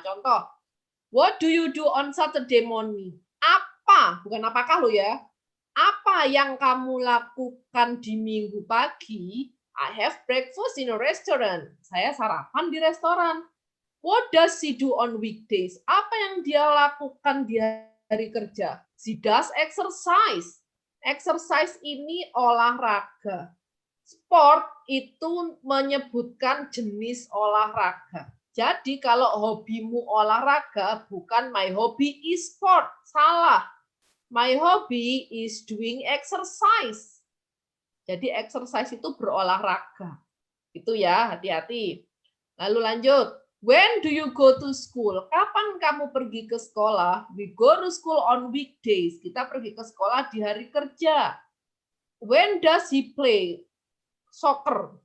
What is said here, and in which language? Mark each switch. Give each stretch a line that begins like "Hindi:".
English: Contoh, what do you do on Saturday morning?
Indonesian: Apa? Bukan apakah lo ya. Apa yang kamu lakukan di minggu pagi?
English: I have breakfast in a restaurant.
Indonesian: Saya sarapan di restoran.
English: What does she do on weekdays?
Indonesian: Apa yang dia lakukan di hari kerja?
English: She does exercise.
Indonesian: Exercise ini olahraga. Sport itu menyebutkan jenis olahraga. Jadi kalau hobimu olahraga, bukan
English: my hobby is sport.
Indonesian: Salah.
English: My hobby is doing exercise.
Indonesian: Jadi exercise itu berolahraga. Itu ya, hati-hati. Lalu lanjut.
English: When do you go to school?
Indonesian: Kapan kamu pergi ke sekolah?
English: We go to school on weekdays.
Indonesian: Kita pergi ke sekolah di hari kerja.
English: When does he play soccer?